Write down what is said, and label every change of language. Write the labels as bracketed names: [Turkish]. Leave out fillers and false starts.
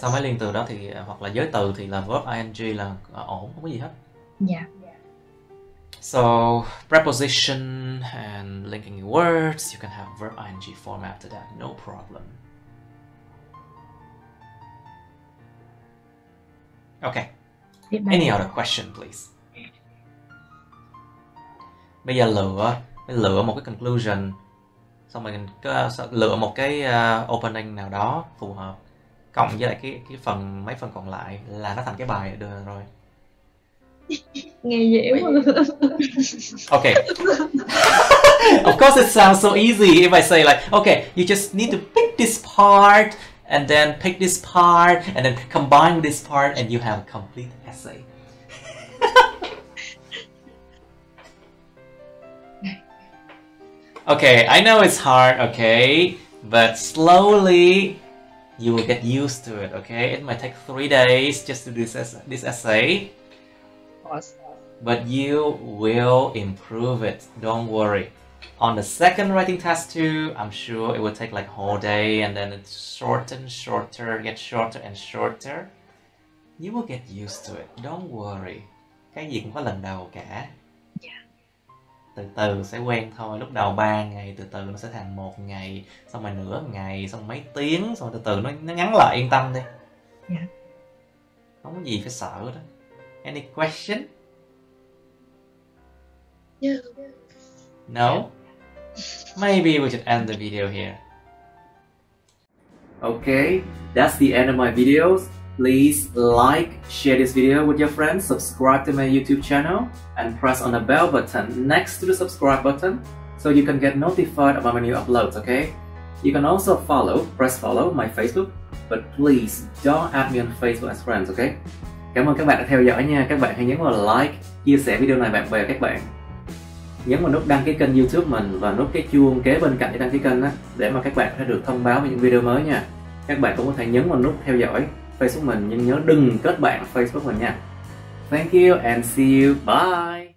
[Vietnamese] Sau mấy liên từ đó thì hoặc là giới từ thì là verb ing là ổn, không có gì hết. [English] Yeah. So preposition and linking words, you can have verb ing form after that, no problem. Okay. Any other question, please? [Vietnamese] Bây giờ lựa một cái conclusion, xong mình lựa một cái opening nào đó phù hợp, cộng với lại cái mấy phần còn lại là nó thành cái bài được rồi. Nghe dễ quá. [English] Okay. Of course it sounds so easy if I say like, okay, you just need to pick this part and then pick this part and then combine with this part and you have a complete essay. Okay, I know it's hard, okay, but slowly you will get used to it, okay? It might take 3 days just to do this essay. But you will improve it, don't worry. On the second writing test too, I'm sure it will take like whole day and then it's shorter, get shorter and shorter. You will get used to it, don't worry. [Vietnamese] Cái gì cũng có lần đầu cả. Từ từ sẽ quen thôi, lúc đầu 3 ngày, từ từ nó sẽ thành 1 ngày, xong rồi nửa ngày, xong mấy tiếng, xong từ từ nó ngắn lại, yên tâm đi. [English] Yeah. [Vietnamese] Không có gì phải sợ đó. [English] Any question? Yeah. No? Maybe we should end the video here. Okay, that's the end of my videos. Please like, share this video with your friends, subscribe to my YouTube channel, and press on the bell button next to the subscribe button so you can get notified about my new uploads, okay? You can also press follow my Facebook, but please don't add me on Facebook as friends, okay? [Vietnamese] Cảm ơn các bạn đã theo dõi nha. Các bạn hãy nhấn vào like, chia sẻ video này bạn bè các bạn. Nhấn vào nút đăng ký kênh YouTube mình và nút cái chuông kế bên cạnh để đăng ký kênh á, để mà các bạn có thể được thông báo về những video mới nha. Các bạn cũng có thể nhấn vào nút theo dõi Facebook mình, nhưng nhớ đừng kết bạn Facebook mình nha. [English] Thank you and see you. Bye.